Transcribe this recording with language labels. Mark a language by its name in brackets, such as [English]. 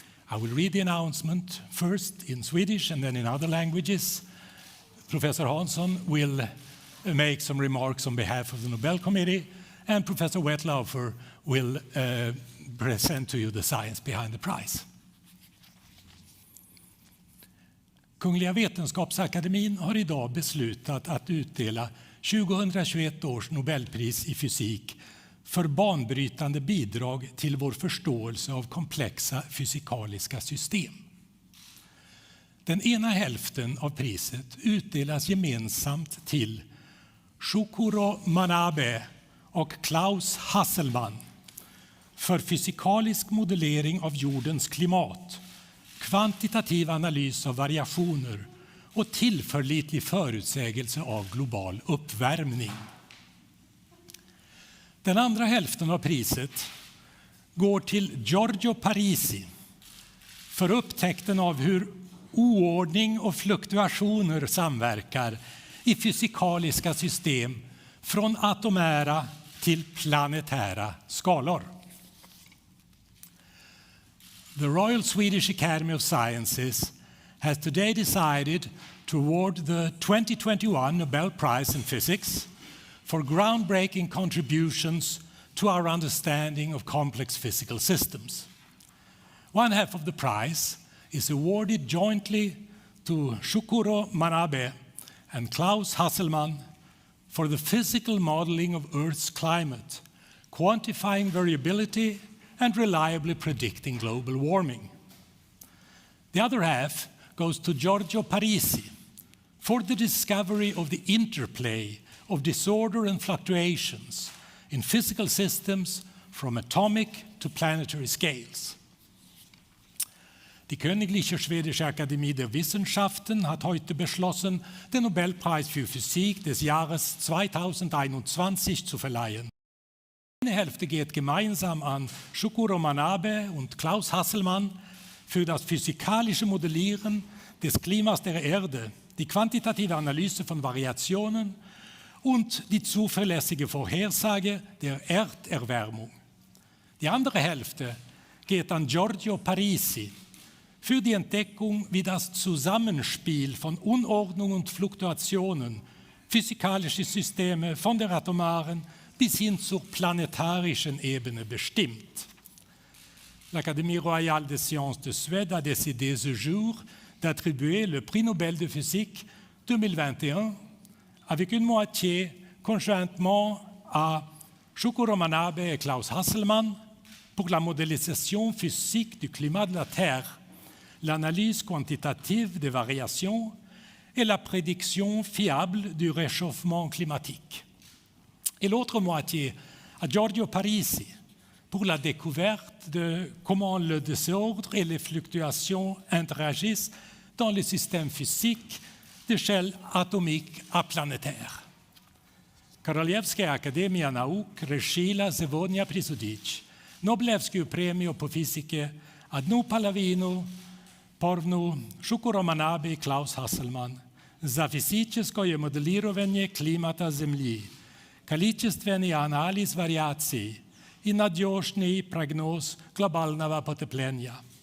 [English] I will read the announcement first in Swedish and then in other languages. Professor Hansson will make some remarks on behalf of the Nobel Committee, and Professor Wetlaufer will present to you the science behind the prize. [Swedish] Kungliga Vetenskapsakademin har idag beslutat att utdela 2021 års Nobelpris i fysik för banbrytande bidrag till vår förståelse av komplexa fysikaliska system. Den ena hälften av priset utdelas gemensamt till Shukuro Manabe och Klaus Hasselmann för fysikalisk modellering av jordens klimat, kvantitativ analys av variationer och tillförlitlig förutsägelse av global uppvärmning. Den andra hälften av priset går till Giorgio Parisi för upptäckten av hur oordning och fluktuationer samverkar i fysikaliska system från atomära till planetära skalor. [English] The Royal Swedish Academy of Sciences has today decided to award the 2021 Nobel Prize in Physics for groundbreaking contributions to our understanding of complex physical systems. One half of the prize is awarded jointly to Shukuro Manabe and Klaus Hasselmann for the physical modeling of Earth's climate, quantifying variability and reliably predicting global warming. The other half goes to Giorgio Parisi for the discovery of the interplay of disorder and fluctuations in physical systems from atomic to planetary scales. [German] Die Königliche Schwedische Akademie der Wissenschaften hat heute beschlossen, den Nobelpreis für Physik des Jahres 2021 zu verleihen. Eine Hälfte geht gemeinsam an Shukuro Manabe und Klaus Hasselmann für das physikalische Modellieren des Klimas der Erde, die quantitative Analyse von Variationen und die zuverlässige Vorhersage der Erderwärmung. Die andere Hälfte geht an Giorgio Parisi für die Entdeckung, wie das Zusammenspiel von Unordnung und Fluktuationen physikalische Systeme von der atomaren bis hin zur planetarischen Ebene bestimmt. [French] L'Académie royale des sciences de Suède a décidé ce jour d'attribuer le prix Nobel de physique 2021 avec une moitié conjointement à Shukuro Manabe et Klaus Hasselmann pour la modélisation physique du climat de la Terre, l'analyse quantitative des variations et la prédiction fiable du réchauffement climatique. Et l'autre moitié à Giorgio Parisi pour la découverte de comment le désordre et les fluctuations interagissent dans les systèmes physiques d'échelle atomique à planétaire. [Russian] Koroliewska Akademia Nauk решила сегодня присудить Нобелевскую премию по физике одну половину Порвну Shukuro Manabe и Klaus Hasselmann за физическое моделирование климата Земли, количественный анализ вариаций и надежный прогноз глобального потепления.